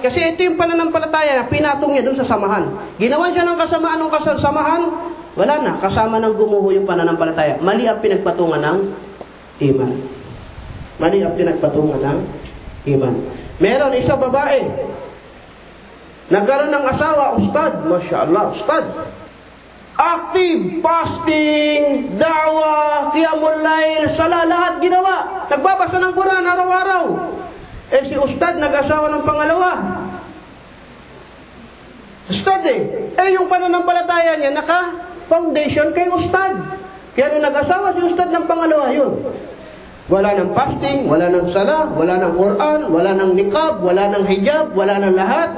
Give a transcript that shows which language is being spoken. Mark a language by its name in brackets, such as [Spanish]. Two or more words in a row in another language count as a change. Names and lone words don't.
[Filipino] Kasi ito yung pananampalataya, pinatong niya doon sa samahan. Ginawan siya ng kasamaan ng kasamahan, wala na, kasama ng gumuho yung pananampalataya. Mali ang pinagpatungan ng iman. Meron isa babae, nagkaroon ng asawa, ustad, mashallah, ustad. [English] Active, fasting, [Arabic] دعوة، قيام الليل, [Filipino] sala, lahat ginawa. Nagbabasa ng Quran araw-araw. Si ustad nag-asawa ng pangalawa. Ustad yung pananampalataya niya naka-foundation kay ustad. Kaya nung nag-asawa si ustad ng pangalawa, yun. Wala ng fasting, wala ng sala, wala ng Quran, wala ng niqab, wala ng hijab, wala ng lahat.